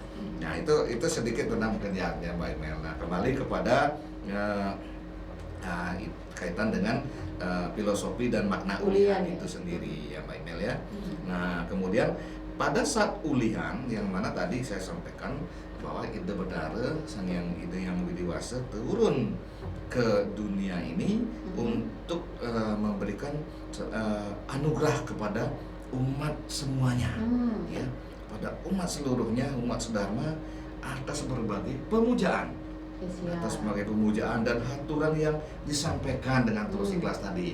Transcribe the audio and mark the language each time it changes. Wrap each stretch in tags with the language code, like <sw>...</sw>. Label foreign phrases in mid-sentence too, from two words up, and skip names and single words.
<id>Nah itu sedikit tentang kerjaannya Mbak Imel. Nah kembali kepada kaitan dengan filosofi dan makna ulihan itu sendiri ya Mbak Imel ya. Nah kemudian pada saat ulihan yang mana tadi saya sampaikan bahwa ide Bedara, sang yang ide yang widiwasa turun ke dunia ini untuk memberikan anugerah kepada umat semuanya, ya, pada umat seluruhnya, umat sedharma, atas berbagai pemujaan, atas berbagai pemujaan dan haturan yang disampaikan dengan tulus ikhlas tadi.</id>